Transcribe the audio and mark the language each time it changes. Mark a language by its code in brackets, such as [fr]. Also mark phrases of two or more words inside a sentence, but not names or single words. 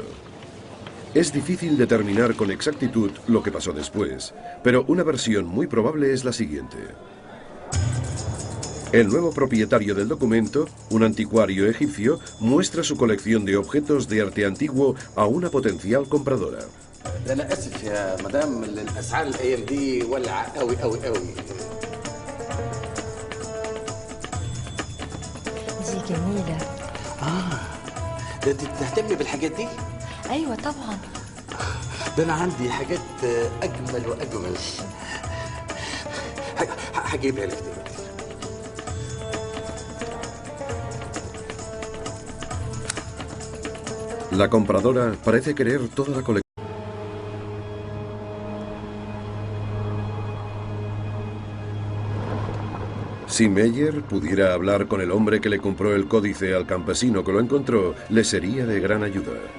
[es] Es difícil determinar con exactitud lo que pasó después, pero una versión muy probable es la siguiente. El nuevo propietario del documento, un anticuario egipcio, muestra su colección de objetos de arte antiguo a una potencial compradora. [ar] أنا آسف يا مدام الأسعار الأيام دي ولعة قوي قوي قوي. دي جميلة. ده أنت بتهتمي بالحاجات دي؟ أيوة طبعا. ده أنا عندي حاجات أجمل وأجمل. هجيبها لك دلوقتي. [es] La compradora parece querer toda la colección. Si Meyer pudiera hablar con el hombre que le compró el códice al campesino que lo encontró, le sería de gran ayuda.